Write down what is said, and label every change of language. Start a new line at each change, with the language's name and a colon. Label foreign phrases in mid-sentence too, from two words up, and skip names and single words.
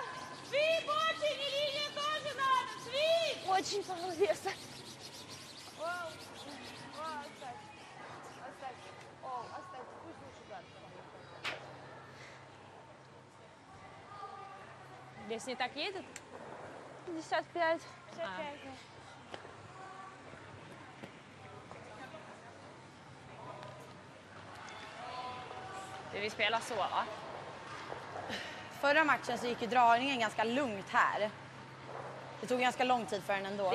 Russian: Свит больше, и линия тоже надо! Свит! Очень мало веса. Оставь. Оставь. Оставь. Пусть лучше гладко. Вес не так едет? 55. 55.
Swedish: Vi spelar så, va? Förra matchen så gick ju dragningen ganska lugnt här. Det tog ganska lång tid för den ändå.